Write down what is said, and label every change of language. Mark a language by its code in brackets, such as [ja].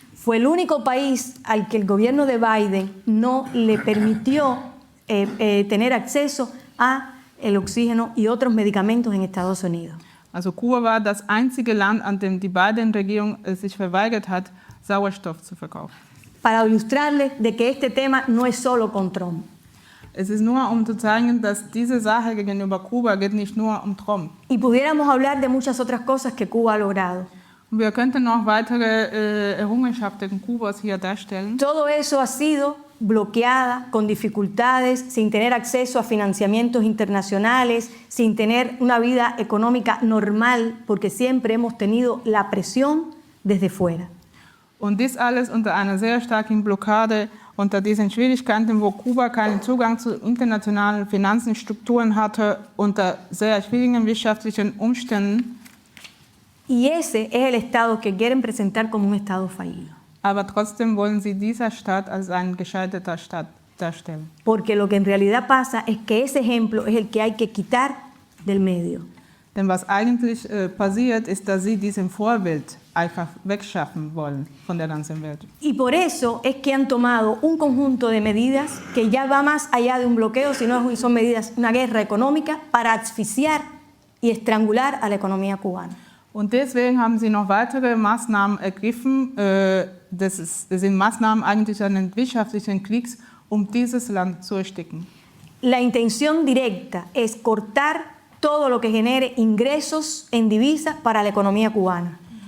[es] Fue el único país al que el gobierno de Biden no le permitió tener acceso a el oxígeno y otros medicamentos en Estados Unidos. [de] Also Kuba war das einzige Land, an dem die Biden-Regierung sich verweigert hat, Sauerstoff zu verkaufen. [es] Para ilustrarles de que este tema no es solo con Trump. [de] Es ist nur, um zu zeigen, dass diese Sache gegenüber Kuba geht nicht nur um Trump. [es] Y pudiéramos hablar de muchas otras cosas que Cuba ha logrado. [de] Und wir könnten noch weitere Errungenschaften Kubas hier darstellen. [es] Todo eso ha sido bloqueada, con dificultades, sin tener acceso a financiamientos internacionales, sin tener una vida económica normal, porque siempre hemos tenido la presión desde fuera. [de] Und dies alles unter einer sehr starken Blockade, unter diesen Schwierigkeiten, wo Kuba keinen Zugang zu internationalen Finanzenstrukturen hatte, unter sehr schwierigen wirtschaftlichen Umständen. [es] Y ese es el Estado que quieren presentar como un Estado fallido. [de] Aber trotzdem wollen sie dieser Staat als ein gescheiterter Staat darstellen. [es] Porque lo que en realidad pasa es que ese ejemplo es el que hay que quitar del medio. [de] Denn was eigentlich passiert, ist, dass sie diesen Vorbild einfach wegschaffen wollen von der ganzen Welt. [es] Y por eso es que han tomado un conjunto de medidas que ya va más allá de un bloqueo, sino son medidas, una guerra económica para asfixiar y estrangular a la economía cubana. [de] Und deswegen haben sie noch weitere Maßnahmen ergriffen. Das sind Maßnahmen eigentlich eines wirtschaftlichen Kriegs, um dieses Land zu ersticken. [es] La intención directa es cortar todo lo que genere ingresos en divisas para la economía cubana.